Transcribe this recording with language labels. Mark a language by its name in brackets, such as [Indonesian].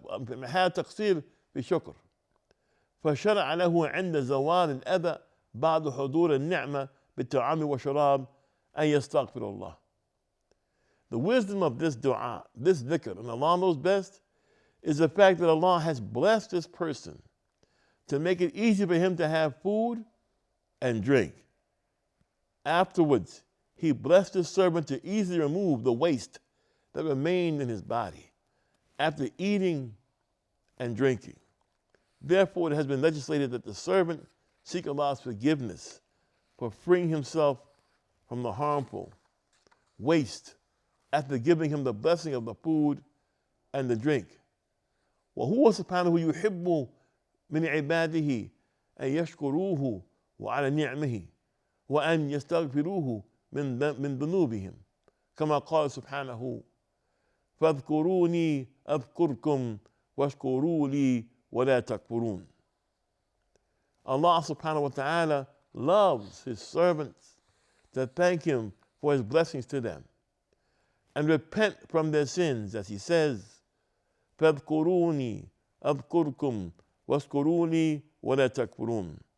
[Arabic] محال التقصير في الشكر، فشرع له عند زوال الأذى بعد حضور النعمة بالطعام والشراب أن يستغفر الله. [English] The wisdom of this dua, this dhikr, and Allah knows best, is the fact that Allah has blessed this person to make it easy for him to have food and drink. Afterwards, he blessed his servant to easily remove the waste that remained in his body after eating and drinking. Therefore, it has been legislated that the servant seek Allah's forgiveness for freeing himself from the harmful waste after giving him the blessing of the food and the drink. [Arabic] وهو سبحانه يحب من عباده أن يشكروه وعلى نعمه وأن يستغفروه من ذنوبهم كما قال سبحانه فاذكروني أذكركم واشكروا لي ولا تكفرون. [English] Allah subhanahu wa ta'ala loves his servants to thank him for his blessings to them and repent from their sins, as he says, [Arabic] فاذكروني أذكركم واشكروا لي ولا تكفرون.